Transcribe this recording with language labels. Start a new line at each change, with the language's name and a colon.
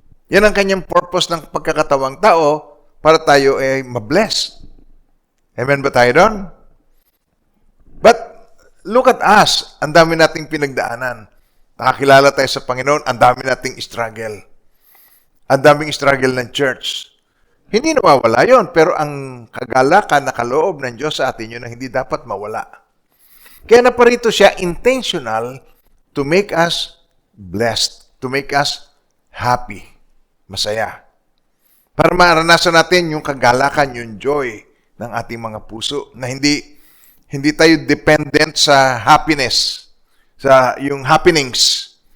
Filipino: Yan ang kanyang purpose ng pagkakatawang tao para tayo ay mabless. Amen ba tayo doon?
English: But look at us.
Filipino: Ang dami nating pinagdaanan. Nakakilala tayo sa Panginoon, ang dami nating struggle. Ang daming struggle ng church. Hindi nawawala yon, pero ang kagalakan na kaloob ng Diyos sa atin, yun ang hindi dapat mawala. Kaya naparito siya
English: intentional to make us blessed, to make us happy,
Filipino: masaya. Para maranasan natin yung kagalakan, yung joy ng ating mga puso, na hindi tayo dependent sa happiness, sa yung happenings.